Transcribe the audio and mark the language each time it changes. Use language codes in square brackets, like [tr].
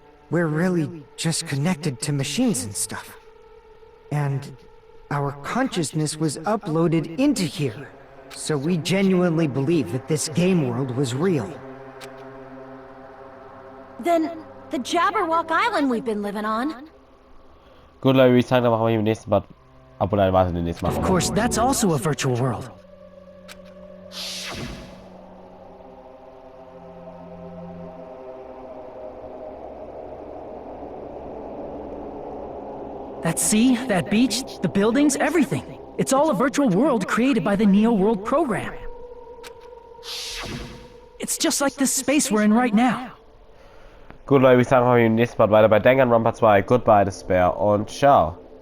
[en] We're really just connected to machines and stuff. And our consciousness was uploaded into here. So we genuinely believe that this game world was real. Then, the Jabberwock Island we've been living on. [de] Gut, Leute, ich sage, dann machen wir hier im nächsten Mal. Obwohl, nein, warte, den nächsten Mal. [en] Of course, that's also a virtual world. That sea, that beach, the buildings, everything. It's all a virtual world created by the Neo World program. It's just like this space we're in right now. [de] Gut, Leute, ich sage euch im nächsten Mal weiter bei Danganronpa 2. Goodbye, Despair und ciao.